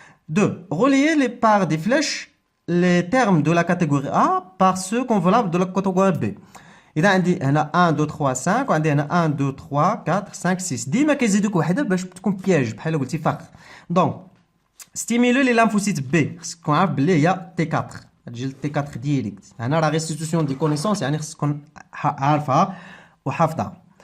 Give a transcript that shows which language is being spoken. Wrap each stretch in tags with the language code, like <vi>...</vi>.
<fr>2. Relier les par des flèches les termes de la catégorie A par ceux convenables de la catégorie B.</fr> <ar>إذا عندي هنا 1 2 3 5 وعندي هنا 1 2 3 4 5 6 ديما كيزيدوك وحده باش تكون بياج بحال قلتي فخ. دونك ستيمولو لي لامفوسيت بي خصك تكون عارف بلي هي تي 4 تجي تي 4 ديريكت. هنا راه ريستيتيوشن دي كونيسونس يعني خصك تكون عارفها وحافظها.</ar>